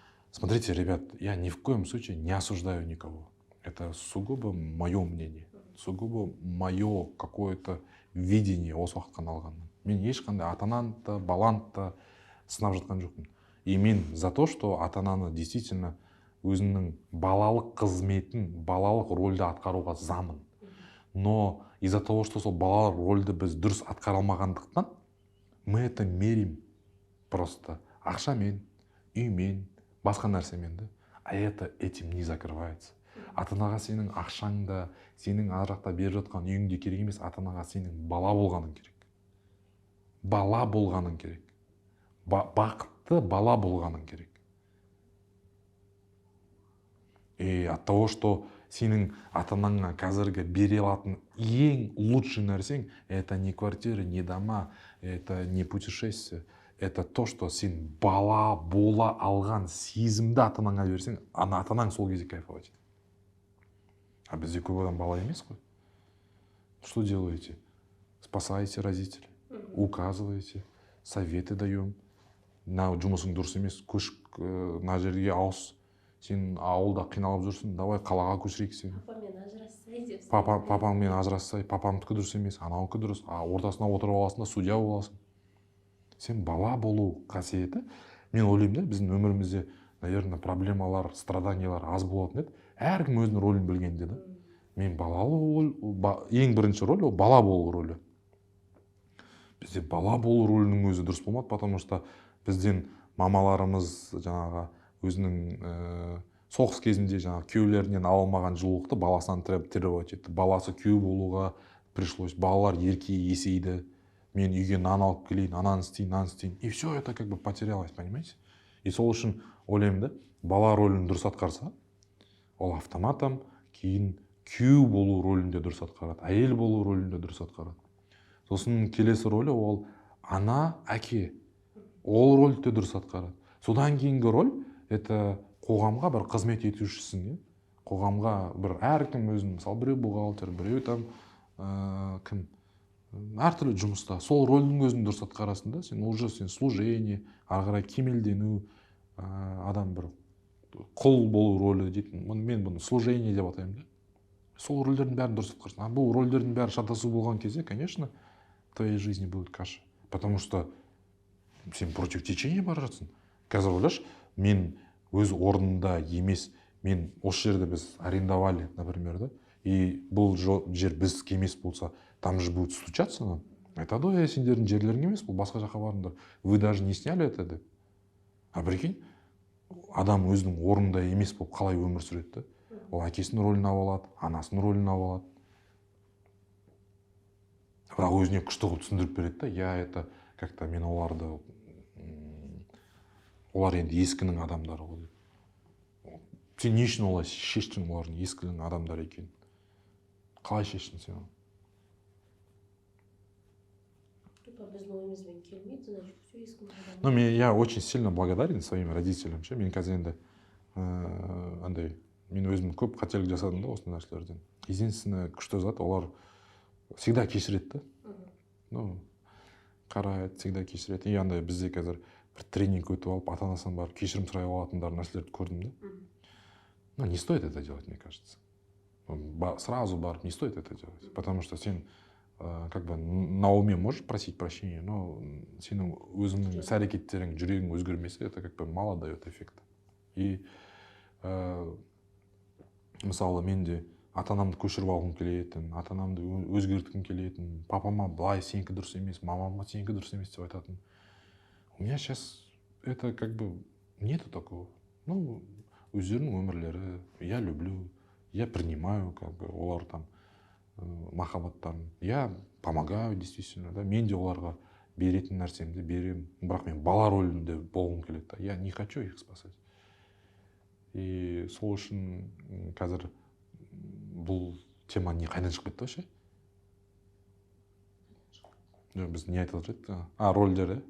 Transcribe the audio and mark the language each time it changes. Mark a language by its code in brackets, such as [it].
[ru] Смотрите, ребят, я ни в коем случае не осуждаю никого. Это сугубо мое мнение, сугубо мое какое-то видение [kk] осы уақытқа алғаннан. Мен ешқандай ата-ананы да, баланы да сынап жатқан жоқпын. [ru] И мен за то, что [kk] ата-ананы действительно өзінің балалық қызметін, балалық рөлді атқаруға замын. [ru] Но из-за того, что [kk] сол балалық рөлді біз дұрыс атқара алмағандықтан, [ru] мы это мерим просто [kk] ақшамен, үймен, басқа нәрсемен да. [ru] А это этим не закрывается. [kk] Ата-анаға сенің ақшаңда, сенің ар жақта беріп жатқан үйіңде керек емес, ата-анаға сенің бала болғаның керек. Бала болғаның керек. бақытты бала болғаның керек. [ru] И от того, что [kk] сенің ата-анаңа қазіргі бере алатын ең лучший нәрсең, [ru] это не квартира, не дома, это не путешествие, это то, что [kk] сен бала бола алған сезімді ата-анаңа берсең, ата-анаң сол кезде кайфовать етеді. А бізде көп адам бала емес қой. [ru] Что делаете? Спасаете родителей, указываете, советы даем. [kk] На жұмысың дұрыс емес, көш на жерге ауыс. Сен ауылда қиналып жүрсің, давай қалаға көшірейік сені. Папамен ажырассай деп. Папаңмен ажырассай, папамдікі дұрыс емес, анауыкі дұрыс. Ортасына отырып аласың да судья боласың. Сен бала болу қасиеті, мен ойлаймын да, біздің өмірімізде, [ru] наверное, [kk] проблемалар, страданиялар аз болатын еді. Әркім өзінің рөлін білгенде да. Мен балалы ең бірінші рөл ол бала болу рөлі. Бізде бала болу рөлінің өзі дұрыс болмады, [ru] потому что [kk] бізден мамаларымыз жаңағы өзінің соғыс кезінде жаңағы күйеулерінен ала алмаған жылулықты баласынан требовать етті. Баласы күйеу болуға пришлось, балалар ерке есейді. Мен үйге нан алып келейін, ананы істейін. [ru] И все это как бы потерялось, понимаете? [kk] И сол үшін ойлаймын да, бала рөлін дұрыс атқарса, ол автоматом кейін күйеу болу рөлінде дұрыс атқарады, әйел болу рөлінде дұрыс атқарады. Сосын келесі рөлі ол ана, әке. Ол рөлді дұрыс атқарады. Содан кейінгі рөл, это қоғамға бір қызмет етушісің. Қоғамға бір әркім өзін, мысалы біреу бухгалтер, біреу там кім, әртүрлі жұмыста. Сол рөлдің өзін дұрыс атқарасың да, сен служение, ары қарай кемелдену, адам бір құл болу рөлі дейтін. Мен бұны служение деп атаймын да. Сол рөлдердің бәрін дұрыс атқарсың. Бұл рөлдердің бәрі шатасу болған кезде, [ru] конечно, в твоей жизни будет каша. Потому что сен против течения бара жатсың. [kk] Қазір ойлашы, мен өз орнында емес, мен осы жерді біз арендовали, например, да, и бұл жер біз емес болса, [ru] там же будет стучаться нам. [kk] Айтады ғой, сендердің жерлерің емес, бұл басқа жаққа барыңдар. [ru] Вы даже не сняли это [kk] деп. А прикинь, адам өзінің орнында емес болып қалай өмір сүреді да? Ол әкесінің рөлін алып алады, анасының рөлін алып алады. Бірақ өзіне күшті қылып түсіндіріп береді да, я это как-то мен оларды, олар енді ескінің адамдары ғой. Сен не үшін олай шештің олардың ескінің адамдары екенін? Қалай шештің сен? Біздің ойымызбен келмейді, значит, все ескінің адамдары. [ru] Ну, я очень сильно благодарен своим родителям. [kk] Мен қазір енді андай, мен өзім көп қателік жасадым да осы нәрселерден. [ru] Единственное, [kk] күшті зат, олар всегда кешіреді да. Ну, қарайды, [ru] всегда [kk] кешіреді. И андай бізде қазір бір тренинг өтіп алып, ата-анасынан барып кешірім сұрай алатындар нәрселерді көрдім да. [ru] Ну, не стоит это делать, мне кажется. [kk] Сразу барып, [ru] не стоит это делать. Потому что сен как бы на уме можешь просить прощения, но [kk] сенің өзіңнің іс-әрекеттерің, жүрегің өзгермесе, [ru] это как бы мало дает эффекта. И [kk] мысалы мен де ата-анамды көшіріп алғым келетін, ата-анамды өзгерткім келетін, папама былай сенікі дұрыс емес, мамама сенікі дұрыс емес деп айтатын. [ru] У меня сейчас это как бы нету такого. Ну, [kk] өздерінің өмірлері, [ru] я люблю, я принимаю, как бы, [kk] олар там махаббаттарын. [ru] Я помогаю, действительно, да. [kk] Мен де оларға беретін нәрсемді беремін. Бірақ мен бала рөлінде болғым келеді. [ru] Я не хочу их спасать. [kk] И сол үшін қазір бұл тема не қайдан шығып кетті вообще? Біз не айтып жатырмыз? Рөлдер,